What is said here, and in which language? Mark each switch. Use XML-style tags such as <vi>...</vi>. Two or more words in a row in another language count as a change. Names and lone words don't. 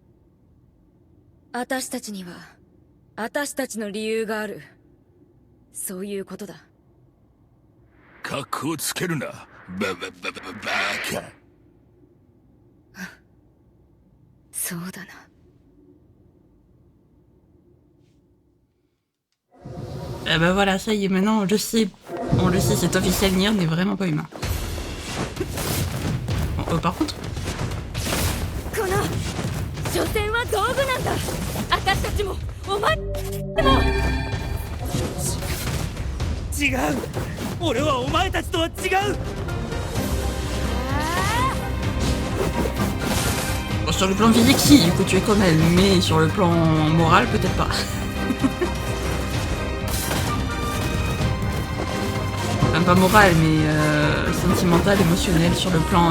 <ja>私たちには私たちの理由がある。そういうことだ。格をつけるな、バカ。そうだな。</ja> <fr>Ah bah voilà, ça y est, maintenant on le sait, c'est officiel, Nier n'est vraiment pas humain. Bon, par contre...</fr> <ja>この所詮は道具なんだ。私たちもお前も。違う。俺はお前たちとは違う。</ja> <fr>Bon, sur le plan physique, si, du coup tu es comme elle, mais sur le plan moral, peut-être pas. Enfin, pas moral, mais sentimental, émotionnel, sur le plan...</fr>